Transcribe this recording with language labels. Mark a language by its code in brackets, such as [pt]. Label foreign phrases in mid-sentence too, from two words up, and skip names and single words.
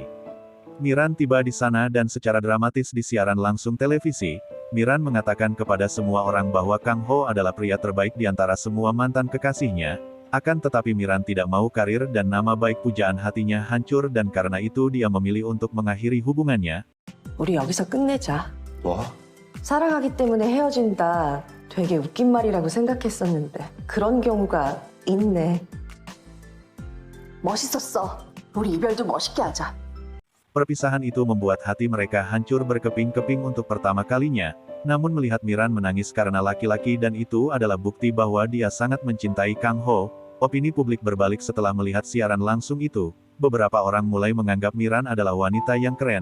[id] Miran tiba di sana dan secara dramatis di siaran langsung televisi, Miran mengatakan kepada semua orang bahwa Kang Ho adalah pria terbaik di antara semua mantan kekasihnya. Akan tetapi Miran tidak mau karir dan nama baik pujaan hatinya hancur, dan karena itu dia memilih untuk mengakhiri hubungannya. [ko] 우리 여기서 끝내자. 뭐? 사랑하기 때문에 헤어진다. 되게 웃긴 말이라고 생각했었는데 그런 경우가 있네. 멋있었어. 우리 이별도 멋있게 하자. [id] Perpisahan itu membuat hati mereka hancur berkeping-keping untuk pertama kalinya. Namun melihat Miran menangis karena laki-laki dan itu adalah bukti bahwa dia sangat mencintai Kang Ho. Opini publik berbalik setelah melihat siaran langsung itu. Beberapa orang mulai menganggap Miran adalah wanita yang keren.